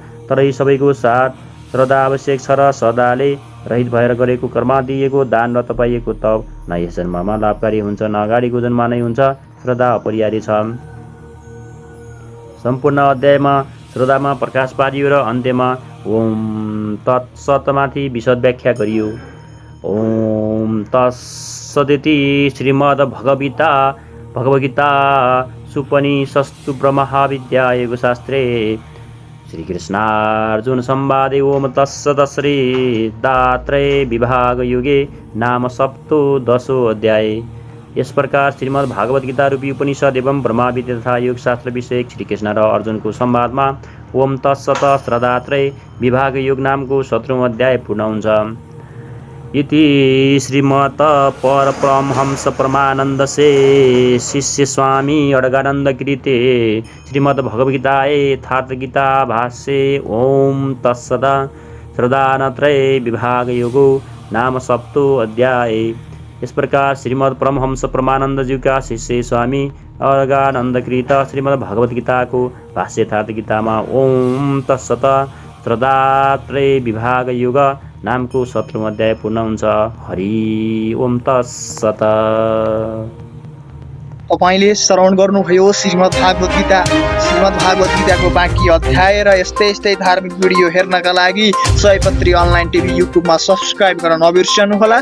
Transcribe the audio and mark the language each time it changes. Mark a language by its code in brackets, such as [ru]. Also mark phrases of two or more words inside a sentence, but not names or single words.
[ne] तर यी सबैको साथ श्रद्धा आवश्यक छ र श्रद्धाले रहित भएर गरेको कर्म, दिएको दान र तपाइएको तप न यस जन्ममा लाभकारी हुन्छ न अगाडिको जन्ममा नै हुन्छ। श्रद्धा अपरिहार्य छ। सम्पूर्ण अध्यायमा श्रद्धामा प्रकाश पारियो र अन्त्यमा ओम तत्सतमाथि विशद व्याख्या गरियो। [sa] ओम तत्सदिति श्रीमद्भगवद्गीता सुपनिषत्सु ब्रह्मविद्या योगशास्त्रे श्रीकृष्णार्जुन संवादे ओम तत्सत् श्रीदात्रय विभाग युगे नाम सप्तदशो अध्याय। [ne] यस प्रकार श्रीमद् भागवत गीता रूपी उपनिषद एवं ब्रह्मविद्या तथा योगशास्त्र विषयक श्रीकृष्ण र अर्जुनको संवादमा ओम तत्सत श्रद्धात्रय विभाग योग नामको 17औं अध्याय पूर्ण हुन्छ। [sa] इति श्रीमत् परमहंस परमानन्दसे शिष्य स्वामी अडगानन्द कृते श्रीमद् भगवद्गीताये यथार्थगीता भाष्ये ओम तत्सत श्रद्धात्रय विभाग योगो नाम 7 अध्याय। [hi] इस प्रकार श्रीमद् परमहंस परमानंद जी का शिष्य स्वामी अडगानन्दकृत श्रीमद् भगवत गीता को भाष्य यथार्थ गीता में ओम तत्सत श्रद्धात्रय विभाग योग नाम को 17औं अध्याय [ne] पूर्ण हुन्छ। [sa] हरि ओम तत्सत। [ne] तपाईले श्रवण गर्नुभयो श्रीमद् भागवत गीताको बाँकी अध्याय र यस्तै धार्मिक भिडियो हेर्नका लागि सयपत्री अनलाइन टिभी युट्युबमा सब्स्क्राइब गर्न नबिर्सनुहोला।